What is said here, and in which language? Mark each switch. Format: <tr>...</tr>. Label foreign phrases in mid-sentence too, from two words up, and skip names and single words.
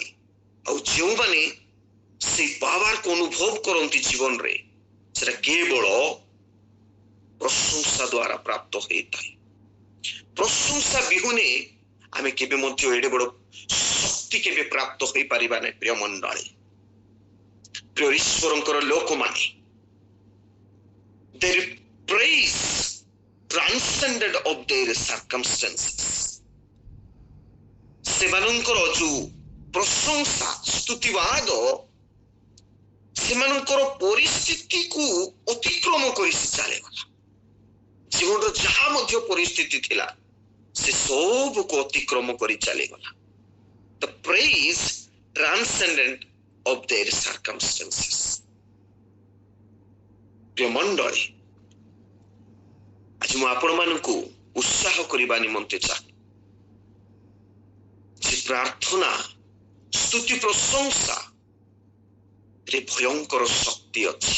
<or>ଆଉ ଯେଉଁମାନେ ସେଇ ପାୱାରକୁ ଅନୁଭବ କରନ୍ତି ଜୀବନରେ, ସେଟା କେବଳ ପ୍ରଶଂସା ଦ୍ୱାରା ପ୍ରାପ୍ତ ହୋଇଥାଏ। ପ୍ରଶଂସା ବିହୁନେ ଆମେ କେବେ ମଧ୍ୟ ଏଡ଼େ ବଡ଼ ଶକ୍ତି କେବେ ପ୍ରାପ୍ତ ହୋଇପାରିବା ନାହିଁ। ପ୍ରିୟ ମଣ୍ଡଳୀ, ପ୍ରିୟ ଈଶ୍ୱରଙ୍କର ଲୋକମାନେ,</or> <en>their praise transcended of their circumstances।</en> <or>ସେମାନଙ୍କର ଯୋଉ ପ୍ରଶଂସା, ସ୍ତୁତିବାଦ, ସେମାନଙ୍କର ପରିସ୍ଥିତିକୁ ଅତିକ୍ରମ କରି ସେ ଚାଲିଗଲା। ଜୀବନର ଯାହା ମଧ୍ୟ ପରିସ୍ଥିତି ଥିଲା ସେ ସବୁକୁ ଅତିକ୍ରମ କରି ଚାଲିଗଲା।</or> <en>The praise transcendent of their circumstances.</en> <or>ପ୍ରିୟ ମଣ୍ଡଳୀ, ଆଜି ମୁଁ ଆପଣମାନଙ୍କୁ ଉତ୍ସାହ କରିବା ନିମନ୍ତେ ଚାହେଁ ଯେ ପ୍ରାର୍ଥନା, ସ୍ତୁତି, ପ୍ରଶଂସା ରେ ଭୟଙ୍କର ଶକ୍ତି ଅଛି।</or>